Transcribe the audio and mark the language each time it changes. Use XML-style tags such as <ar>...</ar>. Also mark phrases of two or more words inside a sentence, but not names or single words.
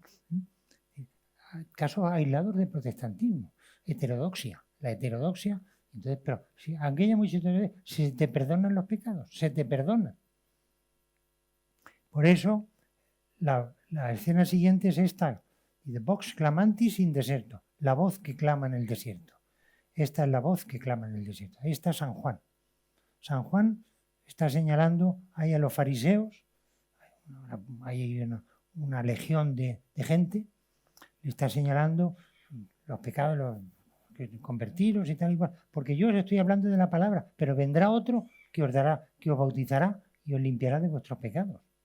<es>Casos aislados de protestantismo, la heterodoxia. Entonces, pero si aquella muchacha se te perdonan los pecados, se te perdonan. Por eso, la escena siguiente es esta: de</es> <la>vox clamantis in deserto,</la> <es>la voz que clama en el desierto. Esta es la voz que clama en el desierto. Ahí está San Juan. San Juan está señalando ahí a los fariseos, hay una legión de gente, le está señalando los pecados, convertiros y tal y cual, porque yo os estoy hablando de la palabra, pero vendrá otro que os bautizará y os limpiará de vuestros pecados.</es>